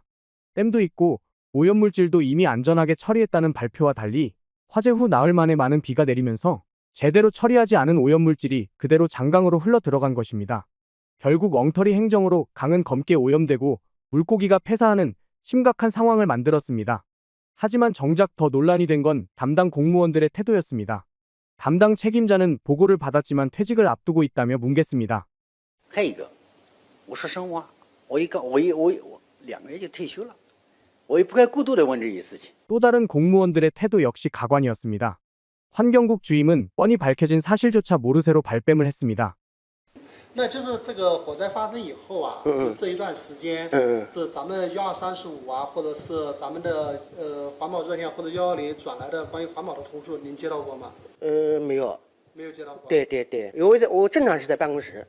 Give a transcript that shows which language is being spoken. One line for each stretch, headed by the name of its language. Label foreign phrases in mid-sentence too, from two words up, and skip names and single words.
Korean: 댐도 있고 오염물질도 이미 안전하게 처리했다는 발표와 달리 화재 후 나흘 만에 많은 비가 내리면서 제대로 처리하지 않은 오염물질이 그대로 장강으로 흘러 들어간 것입니다. 결국 엉터리 행정으로 강은 검게 오염되고 물고기가 폐사하는 심각한 상황을 만들었습니다. 하지만 정작 더 논란이 된 건 담당 공무원들의 태도였습니다. 담당 책임자는 보고를 받았지만 퇴직을 앞두고 있다며 뭉갰습니다.
Chinese: 还有一个，我说实话，我2个月就退休了，我也不该过度的问这些事情。
Korean: 또 다른 공무원들의 태도 역시 가관이었습니다. 환경국 주임은 뻔히 밝혀진 사실조차 모르쇠로 발뺌을 했습니다.
Chinese: 那就是这个火灾发生以后啊，这一段时间，这咱们1235啊，或者是咱们的环保热线或者110转来的关于环保的投诉，您接到过吗？没有，没有接到过。对对对，因为我正常是在办公室。